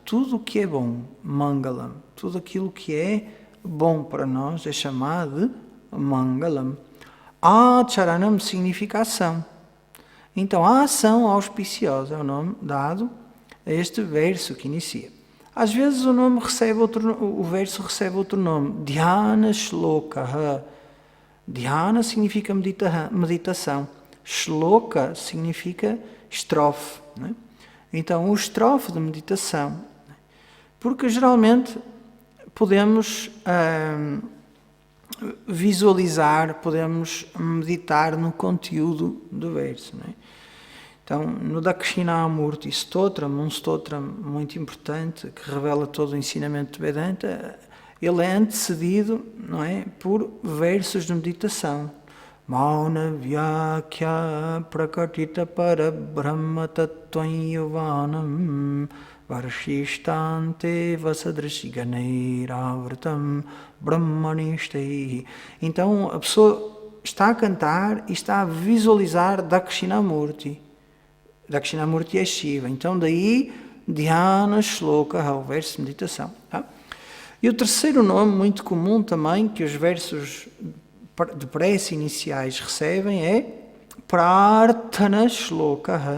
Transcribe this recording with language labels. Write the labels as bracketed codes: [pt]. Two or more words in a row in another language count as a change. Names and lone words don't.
[pt] Tudo o que é bom, Mangalam. Tudo aquilo que é bom para nós é chamado de Mangalam. Acharanam significa ação. Então, a ação auspiciosa é o nome dado a este verso que inicia. Às vezes o verso recebe outro nome. [sa] ध्यान श्लोक. [pt] Dhyana significa meditação. Shloka significa estrofe. Né? Então, o estrofe de meditação. Porque geralmente podemos visualizar, podemos meditar no conteúdo do verso. Né? Então, no Dakshinamurti Stotram, um stotram muito importante que revela todo o ensinamento de Vedanta, ele é antecedido, não é, por versos de meditação. [sa] मौन व्याक्य प्रकटित पर ब्रह्म तत्त्वं युवानं वर्षिष्टान्ते वसदृषिगणैरवृतं ब्रह्मनिष्टै. [pt] Então a pessoa está a cantar e está a visualizar Dakshinamurti. Dakshinamurti é Shiva. Então daí [sa] ध्यान श्लोक, [pt] o verso de meditação. Tá? E o terceiro nome muito comum também que os versos de prece iniciais recebem é [sa] प्रार्थना श्लोक.